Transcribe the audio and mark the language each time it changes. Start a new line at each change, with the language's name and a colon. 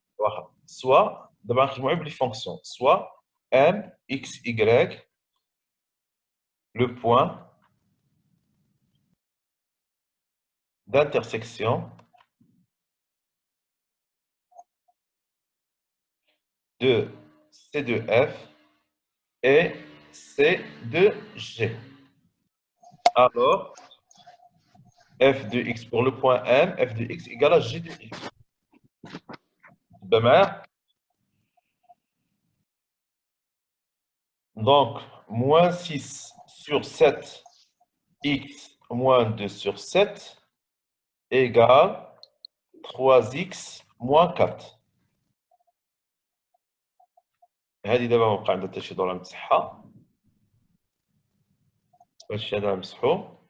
Arabic: واخا سوا دابا نخدموا غير بلي فونكسيون سوا ام اكس اي لو بوين
French: d'intersection de C de F et C de G. Alors, f de x pour le point M, f de x égale à g de x. Donc, moins 6 sur 7, x moins 2 sur 7, égale 3x moins 4.
Arabic: هذه دابا ما بقى عندها حتى شي دور نمسحها. هادشي هذا نمسحو.